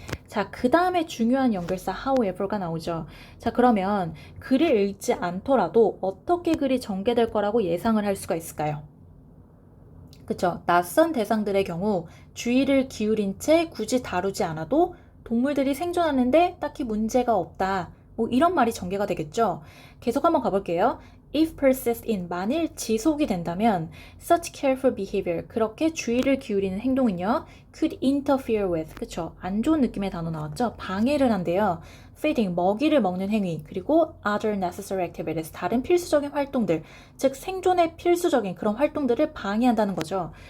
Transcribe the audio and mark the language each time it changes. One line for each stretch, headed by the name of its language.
Korean: 자, 그 다음에 중요한 연결사 however가 나오죠. 자, 그러면 글을 읽지 않더라도 어떻게 글이 전개될 거라고 예상을 할 수가 있을까요? 그쵸? 낯선 대상들의 경우 주의를 기울인 채 굳이 다루지 않아도 동물들이 생존하는데 딱히 문제가 없다. 뭐 이런 말이 전개가 되겠죠. 계속 한번 가볼게요.
English: If persist in,
Korean: 만일 지속이 된다면
English: such careful behavior,
Korean: 그렇게 주의를 기울이는 행동은요,
English: could interfere with, 그쵸?
Korean: 안 좋은 느낌의 단어 나왔죠? 방해를 한대요. feeding, 먹이를 먹는 행위, 그리고
English: other necessary activities,
Korean: 다른 필수적인 활동들, 즉 생존에 필수적인 그런 활동들을 방해한다는 거죠.